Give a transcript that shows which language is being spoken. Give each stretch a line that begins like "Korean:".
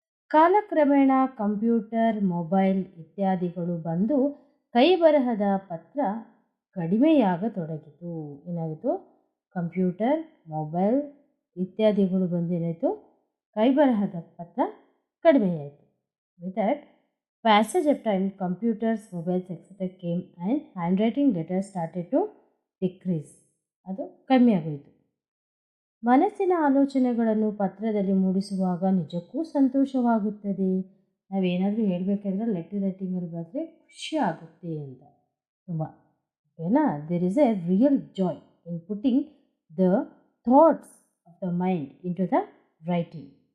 Kannada: ಕಾಲಕ್ರಮೇಣ computer, mobile ಇತ್ಯಾದಿಗಳು ಬಂದು ಕೈ ಬರಹದ ಪತ್ರ ಕಡಿಮೆಯಾಗತೊಡಗಿತು. ಏನಾಯಿತು? ಕಂಪ್ಯೂಟರ್, ಮೊಬೈಲ್ ಇತ್ಯಾದಿಗಳು ಬಂದು ಏನಾಯಿತು? ಕೈ ಬರಹದ ಪತ್ರ ಕಡಿಮೆಯಾಯಿತು.
English: With that passage of time, computers, mobiles, etc. came and handwriting letters started to decrease.
Kannada: ಅದು ಕಮ್ಮಿಯಾಗೋಯಿತು. ಮನಸ್ಸಿನ ಆಲೋಚನೆಗಳನ್ನು ಪತ್ರದಲ್ಲಿ ಮೂಡಿಸುವಾಗ ನಿಜಕ್ಕೂ ಸಂತೋಷವಾಗುತ್ತದೆ. ನಾವೇನಾದರೂ ಹೇಳಬೇಕಾದ್ರೆ ಲೆಟರ್ ರೈಟಿಂಗಲ್ಲಿ ಬರೆದ್ರೆ ಖುಷಿ ಆಗುತ್ತೆ ಅಂತ ತುಂಬ, ಓಕೆನಾ?
English: There is a real joy in putting the thoughts of the mind into the writing.